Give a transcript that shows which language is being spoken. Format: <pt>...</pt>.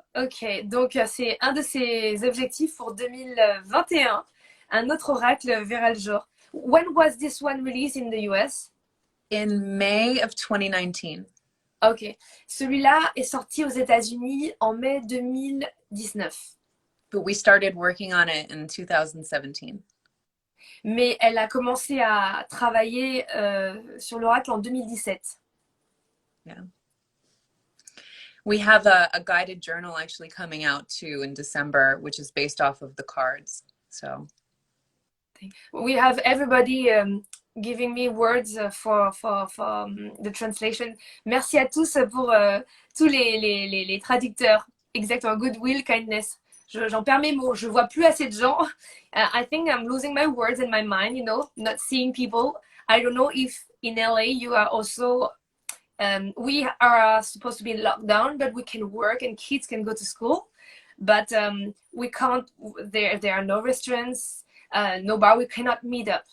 <fr>Ok, donc c'est un de ses objectifs pour 2021. Un autre oracle verra le jour.</fr> <en>When was this one released in the US? In May of 2019. Ok.</en> <fr>Celui-là est sorti aux États-Unis en mai 2019.</fr> <en>But we started working on it in 2017.</en> <fr>Mais elle a commencé à travailler sur l'oracle en 2017.</fr> <en>Yeah. We have a guided journal actually coming out too in December, which is based off of the cards. So We have everybody giving me words for the translation.</en> <fr>Merci à tous pour tous les traducteurs. Exactement.</fr> <en>Goodwill, kindness.</en> <fr>J'en perds mes mots. Je vois plus assez de gens.</fr> <en>I think I'm losing my words and my mind, you know, not seeing people. I don't know if in LA you are also we are supposed to be in lockdown, but we can work and kids can go to school. But we can't, there are no restaurants, no bar, we cannot meet up.</en>